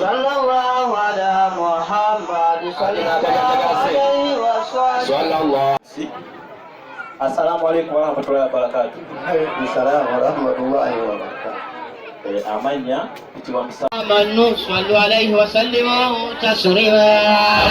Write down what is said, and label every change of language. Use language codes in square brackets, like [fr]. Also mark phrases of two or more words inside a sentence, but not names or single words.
[ar] صلى الله على محمد صلى الله عليه وسلم صلى الله. السلام عليكم ورحمة الله وبركاته. وعليكم السلام ورحمة الله وبركاته. [lg] Amanya kitibwa Musa [ar] آمنوا صلوا عليه وسلموا تسليما